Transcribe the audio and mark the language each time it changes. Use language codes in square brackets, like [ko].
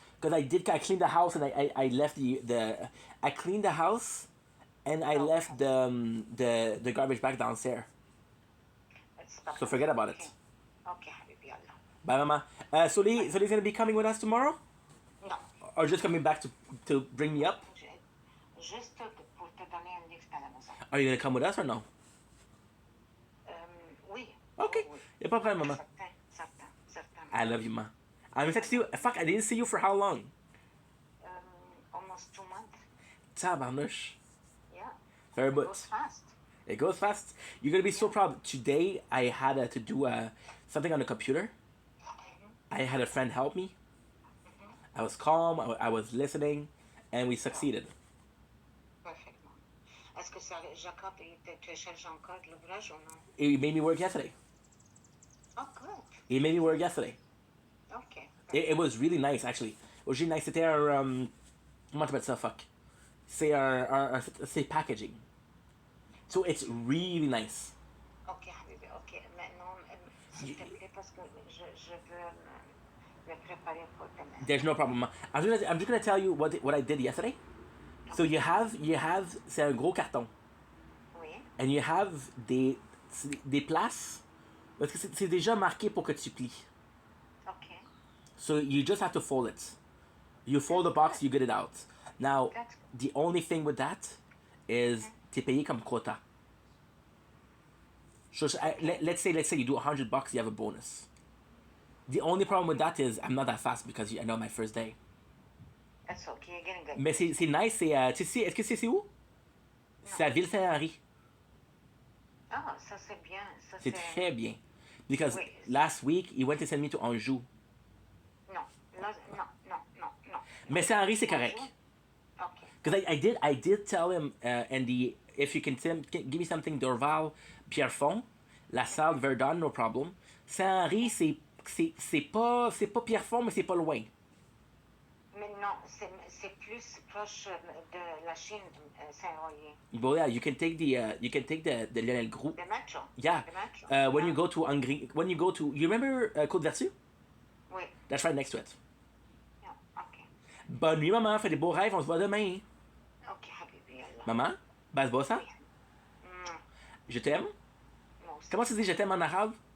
[en] Because I cleaned the house and I left I cleaned the house and I left the garbage bag downstairs. So forget about it. [ar] Ok, habibi, Allah. [en] Bye, Mama. Sully's gonna be coming with us tomorrow, [fr] Non, [en] or just coming back to bring me up. [fr] juste pour te donner un lift à la maison. [en] Are you gonna come with us or no? [fr] Oui. [en] Okay. [fr] Oui. Y'a pas de problème, Mama. Certain. [en] I love you, Ma. I'm excited to see you. Fuck, I didn't see you for how long? Almost 2 months. [fr] Tabarnouche. [en] Yeah. Very It good. goes fast. It goes fast. You're gonna be so proud. Today I had to do something on the computer. I had a friend help me. I was calm. I was listening, and we succeeded. [fr] Parfaitement. Est-ce que Jacob te charge encore de l'ouvrage ou non? [en] He made me work yesterday. Oh, good. He made me work yesterday. Ok. It was really nice, actually. It was really nice. [fr] C'était comment t'appelles ça, fuck? C'est packaging. [en] So it's really nice. Ok, habibi, ok. [fr] Maintenant, s'il te plaît, parce que je veux me préparer pour demain. [en] There's no problem. I'm just gonna tell you what I did yesterday. So you have [fr] c'est un gros carton. Oui. [en] And you have [fr] des places parce que c'est déjà marqué pour que tu plies. [en] Ok. So you just have to fold it. You fold the box, you get it out. Now, That's- the only thing with that is [fr] t'es payé comme quota. [en] So let's say you do $100, you have a bonus. The only problem with that is I'm not that fast because I know my first day. That's okay. You're getting good. [fr] Mais c'est nice, tu sais, est-ce que c'est où? C'est à Ville-Saint-Henri. Ah, ça c'est bien. Ça C'est très bien. [en] Because [fr] Oui. [en] last week, he went to send me to Anjou. [fr] Non, non, non, non, non, non. Mais Saint-Henri, c'est correct. [en] Okay. Because I did tell him, Andy, if you can give me something Dorval, Pierrefonds, La Salle, Verdun, no problem. [fr] Saint-Henri, c'est pas Pierrefonds, mais c'est pas loin. Mais non, c'est plus proche de la Chine, Saint-Royer. [en] But yeah, you can take the Lionel Groux. [fr] De Metro. [en] Yeah. [fr] De Metro. [en] When you go to you remember Côte Vertu? [fr] Oui. [en] That's right next to it. Yeah. Okay. [fr] Bonne nuit, maman. Fais des beaux rêves. On se voit demain. [ar] Okay, Habibi, Allah. Maman, bas bossa. Mm, [fr] Je t'aime. moi aussi. Comment tu dis je t'aime en arabe?